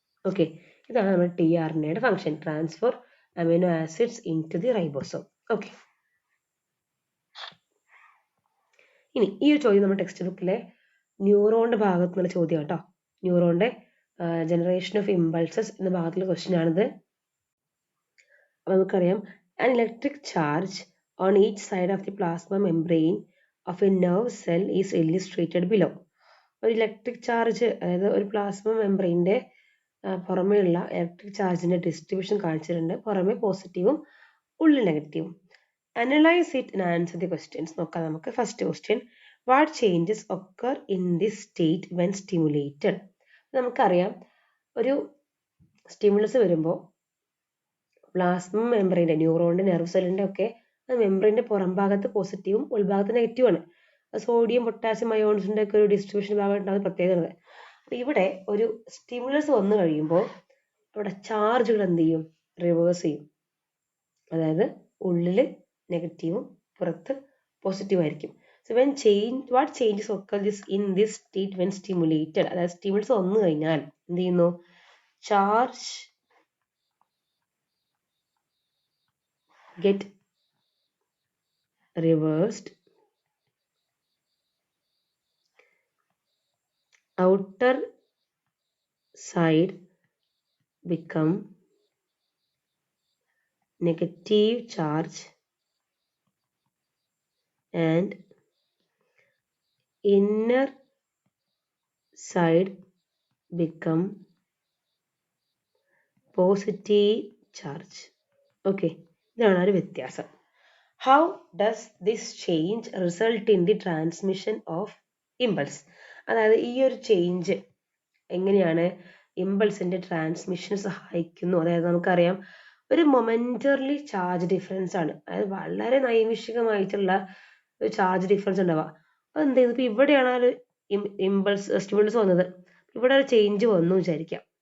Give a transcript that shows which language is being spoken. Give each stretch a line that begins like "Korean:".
English: okay,
Malayalam: ഇതാണ് നമ്മുടെ
English: TRNAയുടെ function, transfer amino acids into the ribosome.
Malayalam: Okay, ഇനി ഈ ഒരു ചോദ്യം നമ്മുടെ ടെക്സ്റ്റ് ബുക്കിലെ ന്യൂറോണിന്റെ ഭാഗത്ത് നിന്നുള്ള ചോദ്യം കേട്ടോ. ന്യൂറോണിന്റെ
English: generation of impulses
Malayalam: എന്ന ഭാഗത്തുള്ള ക്വസ്റ്റ്യൻ ആണിത്. അപ്പൊ നമുക്കറിയാം,
English: an electric charge on each side of the plasma membrane of a nerve cell is illustrated below.
Malayalam: ഒരു ഇലക്ട്രിക് ചാർജ്, അതായത് ഒരു പ്ലാസ്മ മെംബ്രെയിൻ്റെ പുറമേയുള്ള ഇലക്ട്രിക് ചാർജിന്റെ ഡിസ്ട്രിബ്യൂഷൻ കാണിച്ചിട്ടുണ്ട്. പുറമെ പോസിറ്റീവും ഉള്ളിൽ നെഗറ്റീവും.
English: analyse it and answer the questions
Malayalam: നോക്കാം നമുക്ക്.
English: First question, what changes occur in this state when stimulated.
Malayalam: നമുക്കറിയാം, ഒരു സ്റ്റിമുലസ് വരുമ്പോൾ പ്ലാസ്മ മെംബ്രെയിൻ്റെ, ന്യൂറോണിന്റെ, നെർവ് സെല്ലിന്റെ ഒക്കെ മെംബ്രെയിന്റെ പുറം ഭാഗത്ത് പോസിറ്റീവും ഉൾഭാഗത്ത് നെഗറ്റീവാണ്. സോഡിയം പൊട്ടാസ്യം അയോൺസിന്റെ ഒക്കെ ഒരു ഡിസ്ട്രിബ്യൂഷൻ ഭാഗം ഉണ്ടാകുന്ന പ്രത്യേകത. അപ്പൊ ഇവിടെ ഒരു സ്റ്റിമുലസ് വന്നു കഴിയുമ്പോൾ അവിടെ ചാർജുകൾ എന്ത് ചെയ്യും? റിവേഴ്സ് ചെയ്യും. അതായത് ഉള്ളില് നെഗറ്റീവും പുറത്ത് പോസിറ്റീവ് ആയിരിക്കും.
English: so when what changes occur in this state when stimulated,
Malayalam: അതായത് സ്റ്റിമുലസ് വന്നു കഴിഞ്ഞാൽ എന്ത് ചെയ്യുന്നു?
English: Charge get reversed, outer side become negative charge and inner side become positive charge.
Malayalam: Okay, ഇതാണ് ഒരു വ്യത്യാസം.
English: How does this change result in the transmission of impulse?
Malayalam: അതായത് ഈ ഒരു ചേഞ്ച് എങ്ങനെയാണ് ഇമ്പൾസിന്റെ ട്രാൻസ്മിഷന് സഹായിക്കുന്നു? അതായത് നമുക്കറിയാം, ഒരു മൊമെന്ററി ചാർജ് ഡിഫറൻസ് ആണ്, അതായത് വളരെ നൈമിഷികമായിട്ടുള്ള ഒരു ചാർജ് ഡിഫറൻസ് ഉണ്ടാവുക. അത് എന്ത് ചെയ്യുന്നു? ഇപ്പൊ ഇവിടെയാണ് ഒരു ഇമ്പൾസ് സ്റ്റിമുലസ് വന്നത്, ഇവിടെ ഒരു ചേഞ്ച് വന്നു വിചാരിക്കാം.